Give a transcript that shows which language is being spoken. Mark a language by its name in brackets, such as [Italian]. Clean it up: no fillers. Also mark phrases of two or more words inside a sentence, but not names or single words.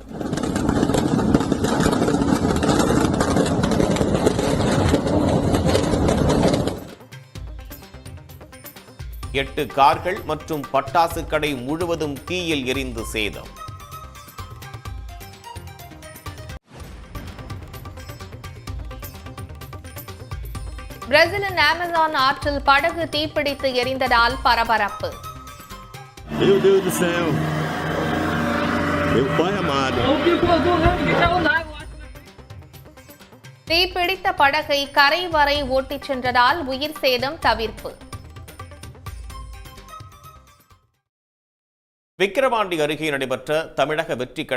[Tamil] எட்டு கார்கள் மற்றும் பட்டாசு கடை முழுவதும் தீயில் எரிந்து சேதம். பிரேசிலின் அமேசான் ஆற்றில் படகு தீப்பிடித்து எரிந்ததால் பரபரப்பு. [Portuguese] Meu Deus do céu. Meu pai amado. [Tamil] தீப்பிடித்த படகை கரை வரை ஓட்டிச் சென்றதால் உயிர் சேதம் தவிர்ப்பு. விக்கிரவாண்டி அருகே நடைபெற்ற தமிழக வெற்றி